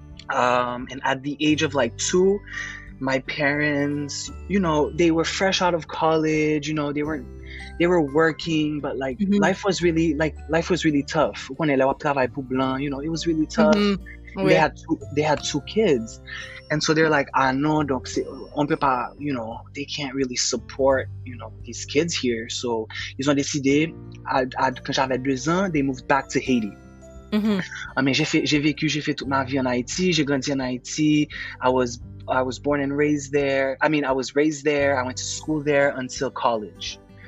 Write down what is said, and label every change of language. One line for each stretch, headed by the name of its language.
English: And at the age of 2, my parents, they were fresh out of college, they were working, but life was really tough. It was really tough. They had 2 kids. And so they're like, no,
French: donc on peut pas,
English: they can't really support, these kids here.
French: So ils ont décidé, quand j'avais 2 ans,
English: they moved back to Haiti.
French: Mais j'ai fait toute ma vie en Haïti. J'ai grandi en Haïti.
English: I was born and raised there. I was raised there. I went to school there until college.